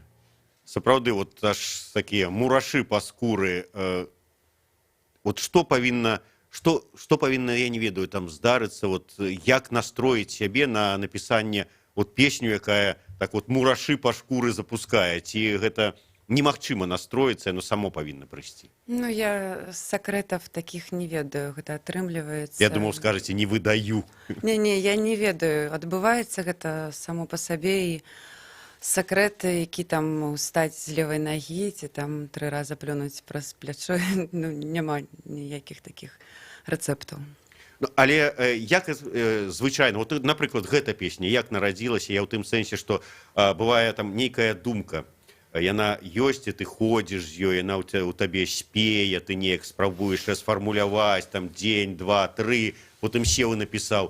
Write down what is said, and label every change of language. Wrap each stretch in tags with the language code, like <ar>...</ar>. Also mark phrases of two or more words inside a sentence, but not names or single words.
<be>Сапраўды, вот аж такие мурашы по скуры.</be> <ru>Вот что повинно, я</ru> <be>не ведаю, там здарыцца,</be> <ru>вот як настроить себе на написание вот песню,</ru> <be>якая так вот мурашы по шкуры запускае, ці гэта немагчыма настроиться, но само повинно прыйсці.</be> <ru>Ну, я секретов таких</ru> <be>не ведаю, гэта атрымліваецца.</be> <ru>Я думал, скажете, не выдаю.</ru> <be>Не, я не ведаю. Адбываецца гэта само па сабе, і секреты, які там устаць з левай нагі, ці там 3 раза плюнуць праз плячо, ну, няма ніякіх такіх рэцэптаў. Ну, але як звычайна, вот, напрыклад, гэта песня, як нарадзілася, я ў тым сэнсе, што бывае там нейкая думка, яна ёсць, і ты ходзіш з ёй, яна ў табе спее, ты неяк спрабуеш сфармуляваць, там, дзень, 2, 3, потым сеў і напісаў.</be>